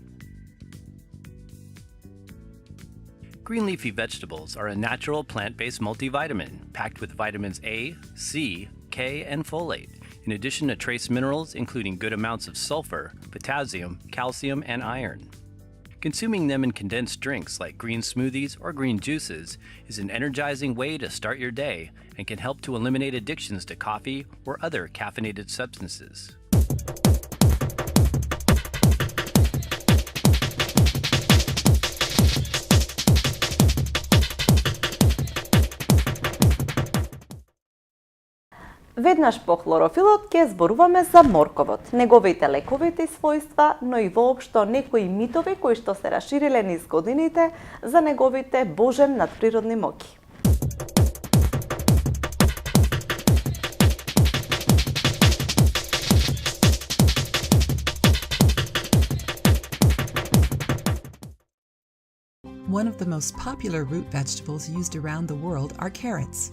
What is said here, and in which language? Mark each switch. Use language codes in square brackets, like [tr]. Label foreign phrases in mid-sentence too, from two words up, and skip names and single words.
[en] Green leafy vegetables are a natural plant-based multivitamin packed with vitamins A, C, K, and folate, in addition to trace minerals including good amounts of sulfur, potassium, calcium, and iron. Consuming them in condensed drinks like green smoothies or green juices is an energizing way to start your day and can help to eliminate addictions to coffee or other caffeinated substances. [mk] Веднаш по хлорофилот ќе зборуваме за морковот, неговите лековити својства, но и воопшто некои митови кои што се расшириле низ годините за неговите божен надприродни моќи. [en] One of the most popular root vegetables used around the world are carrots.